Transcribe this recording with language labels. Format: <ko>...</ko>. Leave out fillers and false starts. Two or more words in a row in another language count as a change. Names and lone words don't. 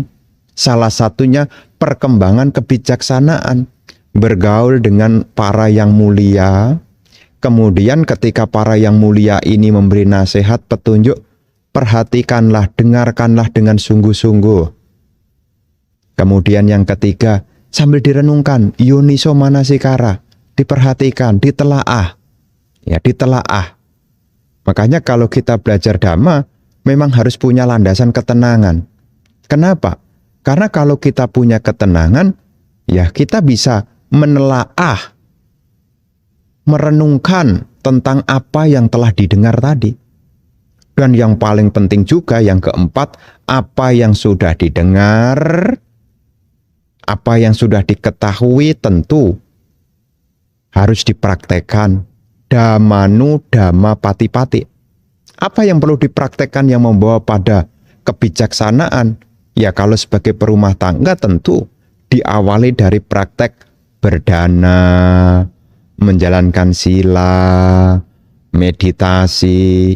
<id>Salah satunya perkembangan kebijaksanaan, bergaul dengan para yang mulia. Kemudian ketika para yang mulia ini memberi nasihat, petunjuk, perhatikanlah, dengarkanlah dengan sungguh-sungguh. Kemudian yang ketiga, sambil direnungkan,</id> <pi>yoniso manasikara,</pi> <id>diperhatikan, ditelaah. Ya, ditelaah. Makanya kalau kita belajar dhamma, memang harus punya landasan ketenangan. Kenapa? Karena kalau kita punya ketenangan, ya kita bisa menelaah, merenungkan tentang apa yang telah didengar tadi. Dan yang paling penting juga yang keempat, apa yang sudah didengar, apa yang sudah diketahui tentu harus dipraktekkan.</id> <pi>Dhammanu dhamma patipati.</pi> <id>Apa yang perlu dipraktekkan yang membawa pada kebijaksanaan? Ya kalau sebagai perumah tangga tentu diawali dari praktek berdana, menjalankan sila, meditasi.</id>